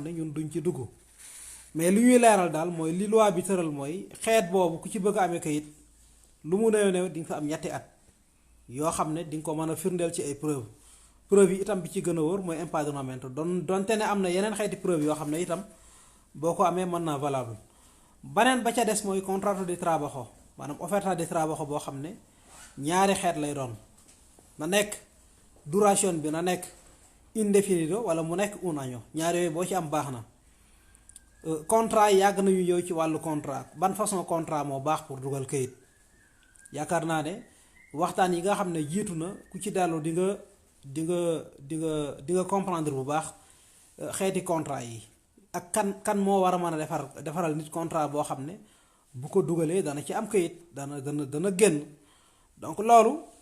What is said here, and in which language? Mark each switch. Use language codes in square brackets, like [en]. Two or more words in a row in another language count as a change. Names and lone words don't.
[wo] ne ñun duñ ci dugg mais li ñuy leeral daal mooy li loi bi tëral mooy xeet boobu ku ci bëgg a amee kayit lu mu néew néew di nga fa am ñetti at yoo xam ne di nga ko mën a firndeel ci ay preuve yi itam bi ci gën a wóor mooy empadronamento donte ne am na yeneen xeeti preuve yoo xam ne itam boo ko amee mën naa valable baneen ba ca des mooy [es] contrato de trabajo [wo] maanaam [es] oferta de trabajo [wo] boo xam ne ñaari xeet lay doon na nekk duration bi na nekk indefinido wala mu nekk [es] un año [wo] ñaar yooyu boo ci am baax na contrat yi yàgg nañu ñëw ci wàllu contrat ban façon contrat moo baax pour dugal kayit yaakaar naa ne waxtaan yi nga xam ne jiitu na ku ci dellu di nga comprendre bu baax xeeti contrat yi ak kan moo war a mën a defaral nit contrat boo xam ne bu ko dugalee dana ci am kayit dana génn donc loolu